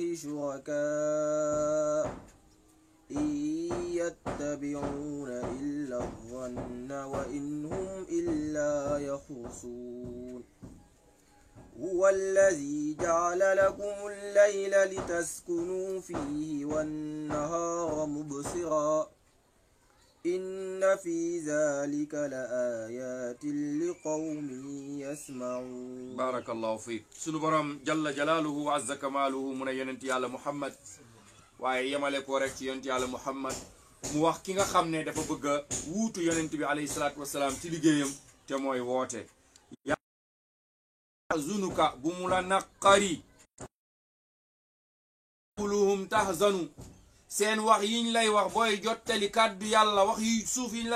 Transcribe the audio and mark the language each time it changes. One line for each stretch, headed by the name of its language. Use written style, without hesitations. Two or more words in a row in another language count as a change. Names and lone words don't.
Arabic: شركاء إن يتبعون إلا الظن وإن هم إلا يخرصون هو الذي جعل لكم الليل لتسكنوا فيه والنهار مبصرا إن في ذلك لآيات لقوم يسمعون بارك الله فيك
Wolof: sunu borom
Arabic: جل جلاله وعز كماله
Wolof: mu ne yonent yàlla Muhammad waaye yemale ko rek ci yonent yàlla Muhammad mu wax ki nga xam ne dafa bëgg a wuutu yonent bi
Arabic: عليه الصلاة والسلام
Wolof: ci liggéeyam te mooy woote yahzunuka bu mu la naqari quluhum tahzanu seen wax yiñ lay wax booy jottali kàddu yàlla wax yu suuf yiñ